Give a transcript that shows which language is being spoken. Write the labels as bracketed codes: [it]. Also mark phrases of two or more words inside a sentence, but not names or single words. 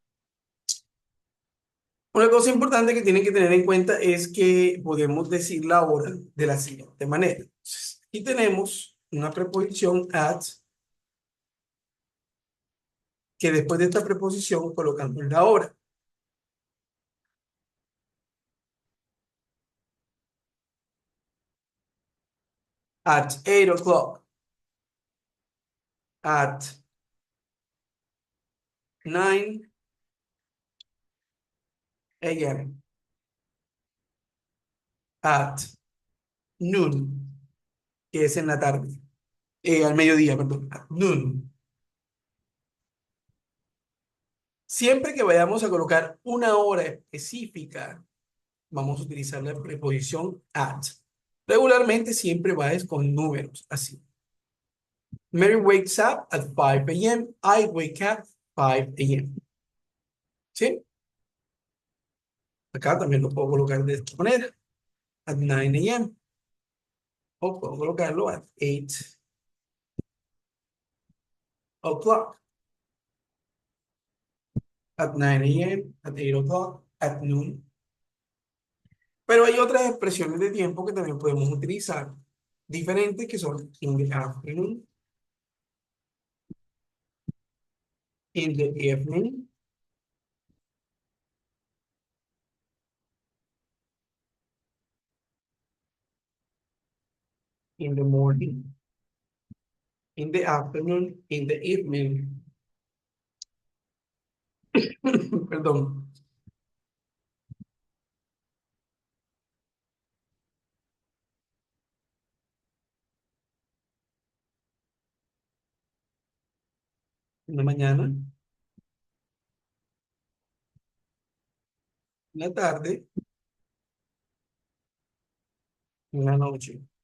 [es] Una cosa importante que tienen que tener en cuenta es que podemos decir la hora de la siguiente manera. Entonces, aquí tenemos una preposición at, que después de esta preposición colocamos la hora. [en] At 8 o'clock. At 9 a.m. At noon, [es] que es en la tarde. Al mediodía, perdón. [en] At noon. [es] Siempre que vayamos a colocar una hora específica, vamos a utilizar la preposición at. Regularmente siempre va es con números, así. [en] Mary wakes up at 5 a.m. I wake up 5 a.m. ¿Sí? [es] Acá también lo puedo colocar de esta manera. [en] At 9 a.m. [es] O puedo colocarlo [en] at 8 o'clock. At 9 a.m., at 8 o'clock, at noon. [es] Pero hay otras expresiones de tiempo que también podemos utilizar, diferentes que son [en] in the afternoon, in the evening, in the morning, in the afternoon, in the evening. [es] Perdón. En la mañana, en la tarde, en la noche.